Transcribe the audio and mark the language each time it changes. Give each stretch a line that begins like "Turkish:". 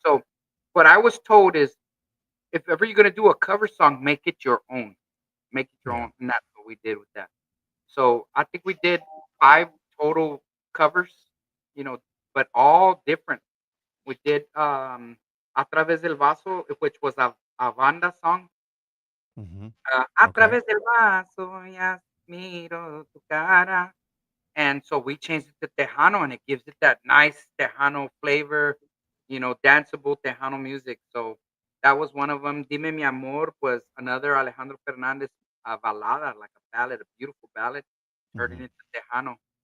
English: So what I was told is, if ever you're gonna do a cover song, make it your own, make it your Yeah. own, and that's what we did with that. So I think we did 5 total covers, you know, but all different. We did A Través del Vaso, which was a banda song. Hmm.
Spanish: A
English: Okay.
Spanish: través del vaso ya miro tu cara.
English: And so we changed it to Tejano, and it gives it that nice Tejano flavor, danceable Tejano music. So that was one of them. Dime mi amor was another Alejandro Fernandez balada, like a ballad, a beautiful ballad, turning Hmm. it to Tejano.